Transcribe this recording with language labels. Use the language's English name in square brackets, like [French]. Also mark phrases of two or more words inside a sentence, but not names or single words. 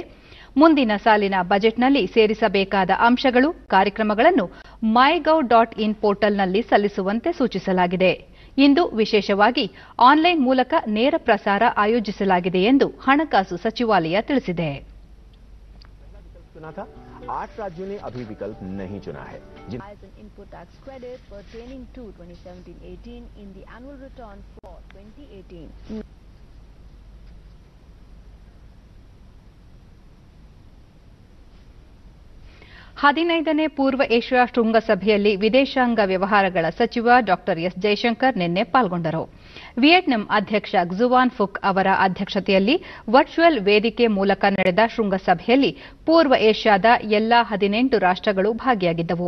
[Kannada] ಮುಂದಿನ ಸಾಲಿನ ಬಜೆಟ್ನಲ್ಲಿ ಸೇರಿಸಬೇಕಾದ ಅಂಶಗಳು, ಕಾರ್ಯಕ್ರಮಗಳನ್ನು mygov.in ಪೋರ್ಟಲ್ನಲ್ಲಿ ಸಲ್ಲಿಸುವಂತೆ ಸೂಚಿಸಲಾಗಿದೆ. ಇಂದು ವಿಶೇಷವಾಗಿ ಆನ್ಲೈನ್ ಮೂಲಕ ನೇರ ಪ್ರಸಾರ ಆಯೋಜಿಸಲಾಗಿದೆ ಎಂದು ಹಣಕಾಸು ಸಚಿವಾಲಯ ತಿಳಿಸಿದೆ. [Hindi] 8 राज्यों ने अभी विकल्प नहीं चुना है. [English] Input tax credit pertaining to 2017-18 in the annual return for 2018. [Kannada] 15ನೇ ಪೂರ್ವ ಏಷ್ಯಾ ಶೃಂಗಸಭೆಯಲ್ಲಿ ವಿದೇಶಾಂಗ ವ್ಯವಹಾರಗಳ ಸಚಿವ ಡಾ ಎಸ್ ಜೈಶಂಕರ್ ನಿನ್ನೆ ಪಾಲ್ಗೊಂಡರು. ವಿಯೆಟ್ನಾಂ ಅಧ್ಯಕ್ಷ ಕ್ಸುವಾನ್ ಫುಕ್ ಅವರ ಅಧ್ಯಕ್ಷತೆಯಲ್ಲಿ ವರ್ಚುವಲ್ ವೇದಿಕೆ ಮೂಲಕ ನಡೆದ ಶೃಂಗಸಭೆಯಲ್ಲಿ ಪೂರ್ವ ಏಷ್ಯಾದ ಎಲ್ಲಾ 18 ರಾಷ್ಟ್ರಗಳು ಭಾಗಿಯಾಗಿದ್ದವು.